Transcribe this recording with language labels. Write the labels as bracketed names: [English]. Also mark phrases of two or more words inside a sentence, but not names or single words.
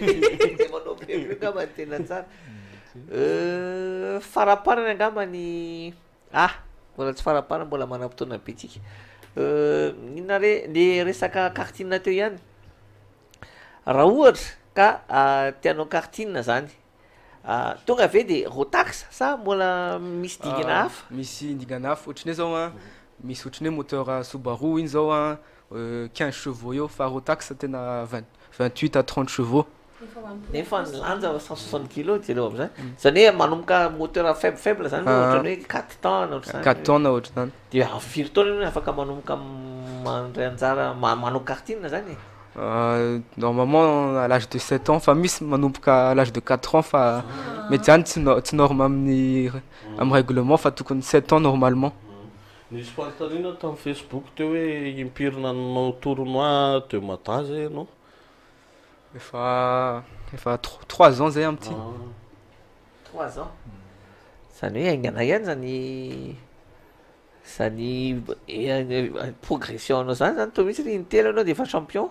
[Malagasy] angamba ny tena tsara faraparany angambany mbola tsy faraparany mbola manam-potoana be tsika inona le resaka kartine teo ihany raha ohatra ka tianao kartine zany tonga ave de rotax sa mbola misy dingana hafa misy dingana hafa ohatrany zao misy ohatrany hoe moteur Subaru iny zao 15 chevaux eo fa rotax tena 28 à 30 chevaux nefa ny lanja 160 kg jereo am'zany zany hoe manomboka [French] moteur faible [Malagasy] zany ohatrany hoe 4 tonnes 4 tonnes ohatry zany de 4 tonnes afaka manomboka mandray anjara manao kartine zany [French] normalement à l'âge de 7 ans [Malagasy] fa misy manomboka [French] à l'âge de 4 ans [Malagasy] fa mety zany tsy norme amin'ny règlement fa tokony [French] 7 ans normalement [Malagasy] nisy fanontaniana tamin'ny Facebook teo hoe impirina nanao [French] tournoi de matage [Malagasy] ianao efa 3 ans zay am'ty 3 ans zany hoe aingana ihany zany progression anao zany to misy intelo anao de efa champion